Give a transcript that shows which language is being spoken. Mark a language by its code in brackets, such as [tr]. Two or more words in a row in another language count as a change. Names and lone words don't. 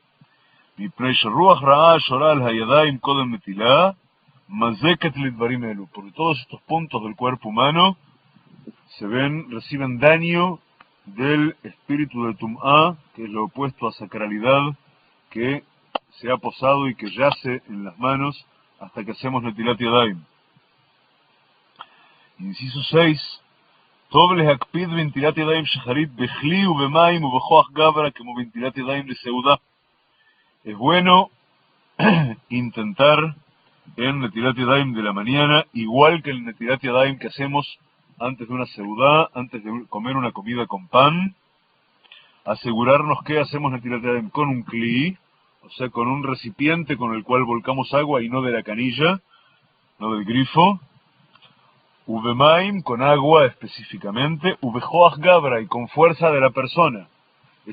[es] Porque todos estos puntos del cuerpo humano reciben daño del espíritu de Tum'á, que es lo opuesto a sacralidad, que se ha posado y que yace en las manos hasta que hacemos Netilat Yadayim. Inciso 6. [he] טוב להקפיד בנטילת ידים שחרית בכלי ובמים ובכח גברא como בנטילת ידים de seudá. [es] Es bueno intentar en Netilat Yadayim de la mañana, igual que el Netilat Yadayim que hacemos antes de una seudá, antes de comer una comida con pan, asegurarnos que hacemos Netilat Yadayim con un kli, o sea, con un recipiente con el cual volcamos agua y no de la canilla, no del grifo, ubemaim, con agua específicamente, [he] ובכח גברא, [es] y con fuerza de la persona.